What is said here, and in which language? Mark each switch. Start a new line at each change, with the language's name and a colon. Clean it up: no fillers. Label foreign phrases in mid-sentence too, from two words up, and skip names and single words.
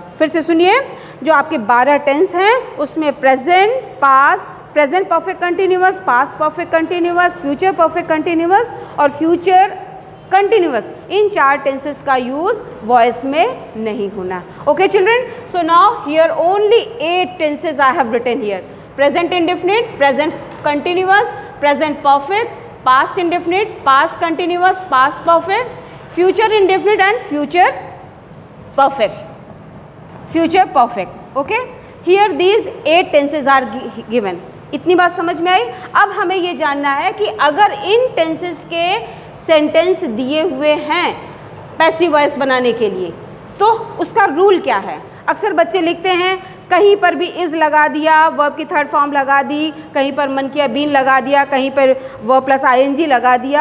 Hindi: फिर से सुनिए, जो आपके 12 टेंस हैं उसमें
English: present, past, present perfect continuous, past perfect continuous, future perfect continuous
Hindi: और
English: future continuous,
Hindi: इन 4 टेंसेस का यूज़ वॉइस में नहीं होना।
English: Okay children, so now here only 8 tenses I have written here. Present indefinite, present continuous, present perfect, past indefinite, past continuous, past perfect, future indefinite and future perfect. Future perfect. Okay. Here these 8 tenses are given.
Hindi: इतनी बात समझ में आई। अब हमें ये जानना है कि अगर इन टेंसेस के सेंटेंस दिए हुए हैं
English: passive voice
Hindi: बनाने के लिए। तो उसका रूल क्या है? अक्सर बच्चे लिखते हैं कहीं पर भी इज़ लगा दिया, वर्ब की
English: third form
Hindi: लगा दी, कहीं पर मन किया बीन लगा दिया, कहीं पर
English: verb plus ING
Hindi: लगा दिया।